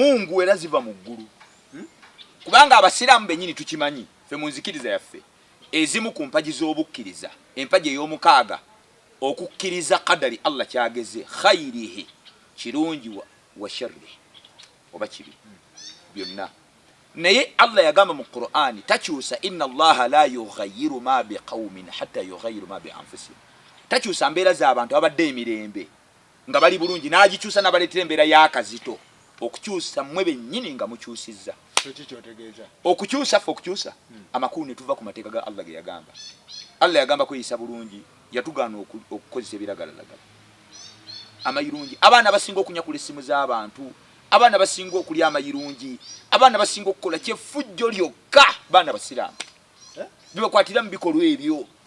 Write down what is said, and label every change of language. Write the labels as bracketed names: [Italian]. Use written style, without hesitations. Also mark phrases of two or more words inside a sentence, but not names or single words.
[Ganda] Mungu era ziva mu ggulu kubanga abasiramu benyini tukimanyi fe munzikiriza yaffe ezimu ku mpaji z'obukkiriza empaji ey'omukaaga okukkiriza qadari Allah kyageze khairihi kirungi wa sharri oba kibi byonna naye Allah yagamba mu Qur'ani takyusa [Arabic] إن الله لا يغير ما بقوم حتى يغيروا ما بأنفسهم [Ganda] takyusa mbeera z'abantu abadde emirembe nga bali bulungi n'agikyusa n'abaleetera embeera y'akazito okukyusa mmwe bennyini nga mukyusizza okukyusa ffe okukyusa amakulu ne tuva ku mateeka ga Allah ge yagamba Allah yagamba kweyisa bulungi yatugaana okukozesa ebiragalalagala amayirungi abaana basinga okunyakula essimu z'abantu abaana basinga okulya amayirungi abaana basinga okukola kyefujjo lyokka baana basiraamu bibakwatira mu bikolwa ebyo